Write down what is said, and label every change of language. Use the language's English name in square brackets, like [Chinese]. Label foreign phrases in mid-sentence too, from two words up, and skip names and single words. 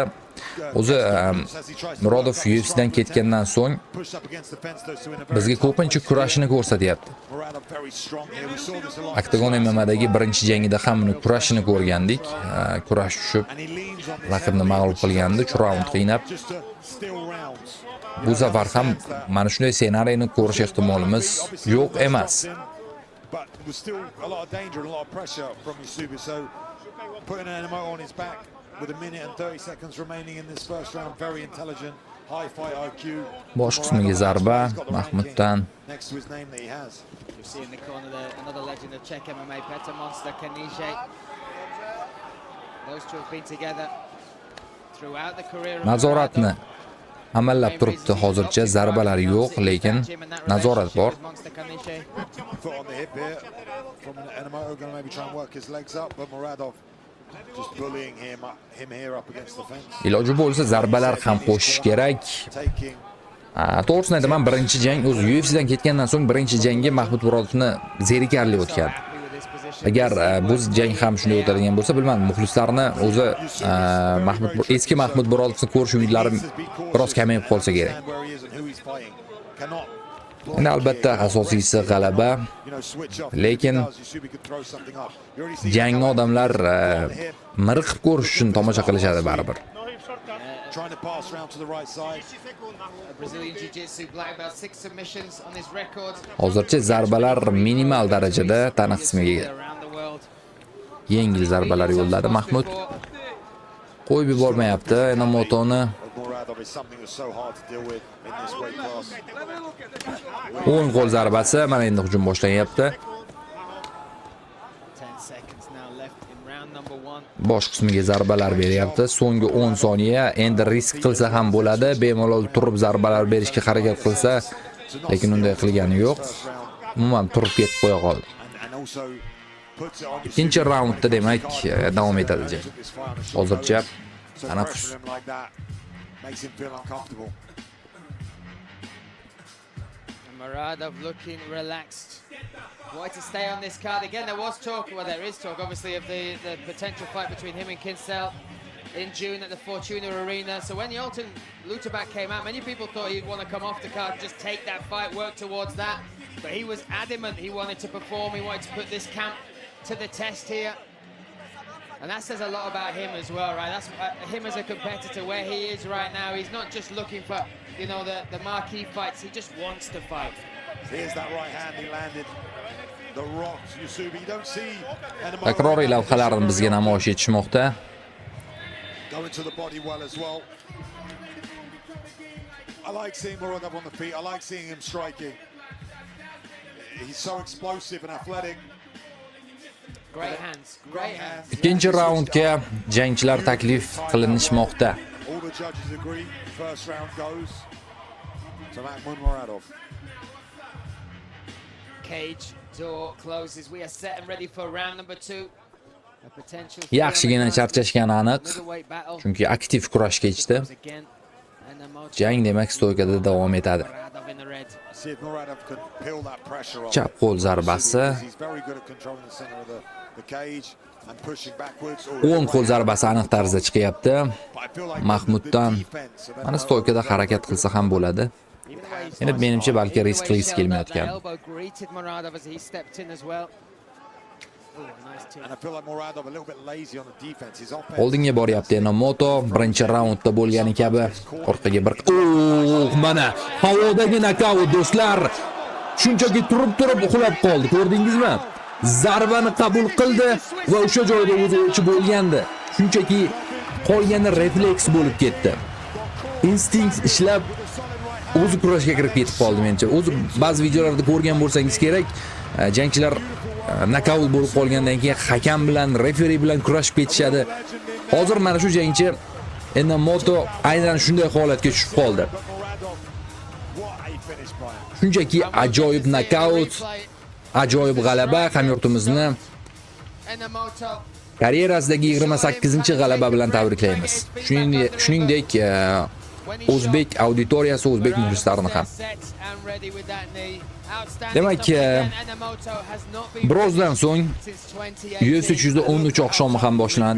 [Uzbek] O'zi Murodov UFC'dan ketgandan so'ng bizga ko'pincha kurashini ko'rsatyapti. Octagon MMA'dagi birinchi jangida ham uni kurashini ko'rgandik. Kurash tushib, raqibni mag'lub qilgandi, 3 raund qiynab. Bu safar ham mana shunday ssenariyni ko'rish ehtimolimiz yo'q emas. [English] But there was still a lot of danger and a lot of pressure from Yusubi, so putting Enomoto on his back with a minute and 30 seconds remaining in this first round, very intelligent, high fight IQ. [Uzbek] Bosh qismiga zarba Mahmuddan. [English] Next to his name that he has. You see in the corner there, another legend of Czech MMA, Petr Monster Kaniše. Those two have been together throughout the career of [Uzbek] Nazoratni amallab turibdi. Hozircha zarbalar yo'q, lekin nazorat bor. [English] Foot on the hip here from Enomoto, going to maybe try and work his legs up, but Muradov just bullying him here up against the fence. [Uzbek] Iloji bo'lsa zarbalar ham qo'shish kerak. [English] Taking [Uzbek] To'g'risini aytaman, birinchi jang o'zi UFC'dan ketgandan so'ng birinchi jangga Mahmud Murodovni zerikarli o'tgan. Agar bu jang ham shunday o'tadigan bo'lsa, bilmadim, muxlislarni o'zi eski Mahmud Murodovni ko'rish umidlarim biroz kamayib qolsa kerak. Endi albatta asosiysi g'alaba, lekin jangni odamlar miriqib ko'rish uchun tomosha qilishadi baribir. [English] trying to pass round to the right side. Brazilian Jiu-Jitsu black belt, 6 submissions on his record. [Uzbek] Hozircha zarbalar minimal darajada tana qismiga [English] Around the world. [Uzbek] yengil zarbalar yo'lladi Mahmud. Qo'yib yubormayapti Enomotoni. [English] Muradov is something that's so hard to deal with in this weight class. [Uzbek] O'ng qo'l zarbasi, mana endi hujum boshlanyapti. [English] 10 seconds now left in round number 1. [Uzbek] Bosh qismiga zarbalar beryapti. So'nggi 10 soniya. Endi risk qilsa ham bo'ladi. Bemalol turib zarbalar berishga harakat qilsa, lekin unday qilgani yo'q. Umuman turib ketib qo'ya qoldi. [English] And also puts it on [Uzbek] Ikkinchi raundda demak davom etadi jang. Hozircha tanaffus. [English] him like that makes him feel uncomfortable. And Muradov looking relaxed. Wanted to stay on this card. Again, there was talk, well, there is talk, obviously, of the potential fight between him and Kinsella in June at the Fortuna Arena. So when Yolton Lutabak came out, many people thought he'd want to come off the card, just take that fight, work towards that. But he was adamant he wanted to perform, he wanted to put this camp to the test here. And that says a lot about him as well, right? That's him as a competitor, where he is right now. He's not just looking for, you know, the marquee fights. He just wants to fight. Here's that right hand he landed. The rocks, Yusubi. You don't see [Uzbek] Takroriy lavhalarni bizga namoyish etishmoqda. [English] going to the body well as well. I like seeing Muradov on the feet. I like seeing him striking. He's so explosive and athletic. Great hands, great hands. [Uzbek] Ikkinchi raundga jangchilar taklif qilinishmoqda. [English] All the judges agree. First round goes to Mahmud Muradov. Cage door closes. We are set and ready for round number 2. A potential [Uzbek] Yaxshigina charchashgani aniq, [English] middleweight battle. [Uzbek] chunki aktiv kurash kechdi. [English] Again, and the most [Uzbek] Jang demak stoykada davom etadi. [English] Muradov in the red. See if Muradov can peel that pressure off. [Uzbek] Chap qo'l zarbasi, [English] He's very good at controlling the center of the cage and pushing backwards. [Uzbek] o'ng qo'l zarbasi aniq tarzda chiqyapti. [English] But I feel like [Uzbek] Mahmuddan [English] the defense of [Uzbek] mana stoykada harakat qilsa ham bo'ladi. [English] Even the way he [Uzbek] Endi [English] sliced [Uzbek] menimcha [English] forward, [Uzbek] balki [English] even the [Uzbek] risk [English] way he [Uzbek] qilgisi [English] shelled up, [Uzbek] kelmayotgan. [English] the elbow greeted Muradov as he stepped in as well. Oh, nice too. and I feel like Muradov a little bit lazy on the defense. His offense. [Uzbek] Oldinga boryapti Enomoto, birinchi raundda bo'lgani kabi orqaga bir mana havodagi nokaut do'stlar. Shunchaki turib uxlab qoldi, ko'rdingizmi? Zarbani qabul qildi va o'sha joyda o'zi bo'lgandi. Shunchaki qolgani refleks bo'lib ketdi. Instinkt ishlab o'zi kurashga kirib ketib qoldi menimcha. O'zi ba'zi videolarda ko'rgan bo'lsangiz kerak, jangchilar nokaut bo'lib qolgandan keyin hakam bilan, referi bilan kurashib ketishadi. Hozir mana shu jangchi Enomoto aynan shunday holatga tushib qoldi. [English] What a finish by him. [Uzbek] Shunchaki ajoyib nokaut, ajoyib g'alaba hamyurtimizni Enomoto. karyerasidagi 28-g'alaba bilan tabriklaymiz. Shuningdek, o'zbek auditoriyasi, o'zbek muxlislarini ham. Demak, birozdan so'ng UFC 313 oqshomi ham boshlanadi.